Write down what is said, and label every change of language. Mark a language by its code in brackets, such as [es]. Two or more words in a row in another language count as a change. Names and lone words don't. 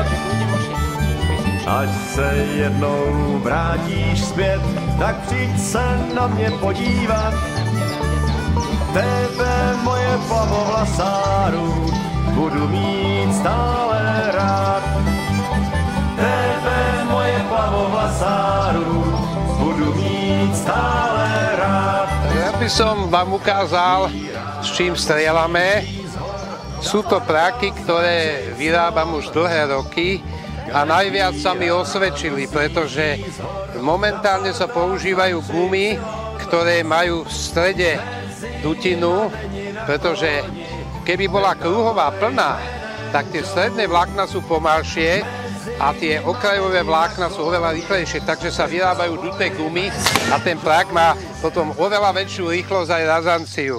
[cs] Až se jednou vrátíš zpět, tak přijď se na mě podívat. Tebe, moje plavovlasáru, budu mít stále rád. Tebe, moje plavovlasáru, budu mít stále rád. [sk] Ja by som vám ukázal, s čím strieľame. Sú to praky, ktoré vyrábam už dlhé roky a najviac sa mi osvedčili, pretože momentálne sa používajú gumy, ktoré majú v strede dutinu, pretože keby bola kruhová plná, tak tie stredné vlákna sú pomalšie a tie okrajové vlákna sú oveľa rýchlejšie, takže sa vyrábajú duté gumy a ten prak má potom oveľa väčšiu rýchlosť aj razanciu.